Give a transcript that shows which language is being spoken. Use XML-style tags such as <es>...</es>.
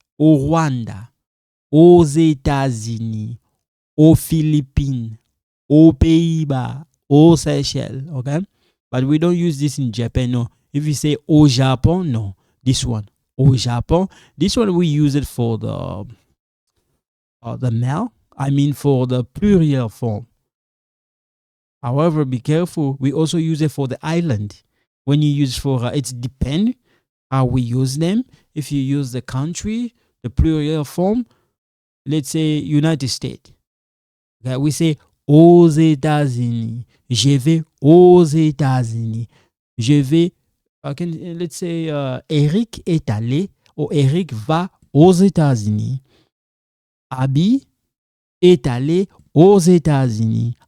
<fr>O Rwanda, aux États-Unis, aux Philippines, aux Pays-Bas, aux Seychelles, okay?</fr> <en>But we don't use this in Japan, no. If you say</en> <fr>au Japon,</fr> <en>no. This one,</en> <fr>au Japon.</fr> <en>This one we use it for the male. I mean for the plural form. However, be careful. We also use it for the island. When you use for it's depend how we use them. If you use the country, the plural form, let's say United States. Okay, we say</en> <fr>aux États-Unis. Je vais aux États-Unis. Je vais.</fr> <en>Let's say</en> <fr>Eric est allé ou Eric va aux États-Unis. Abby est allé aux États-Unis.</fr>